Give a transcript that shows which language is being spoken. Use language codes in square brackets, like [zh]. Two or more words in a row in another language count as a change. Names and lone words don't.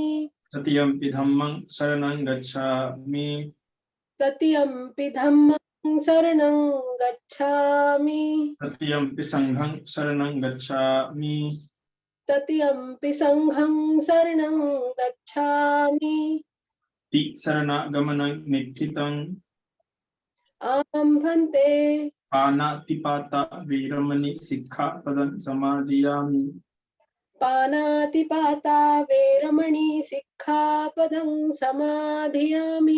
[pi] तृतीयंपि धम्मं शरणं गच्छामि। तृतीयंपि धम्मं शरणं गच्छामि। तृतीयंपि संघं शरणं गच्छामि। तृतीयंपि संघं शरणं गच्छामि। शरणागमनं निष्ठितं। आं भन्ते। पानातिपाता वीरमणि सिक्खापदं समादयामि। पानातिपाता वेरमणि सिक्खापदं समाधियामि।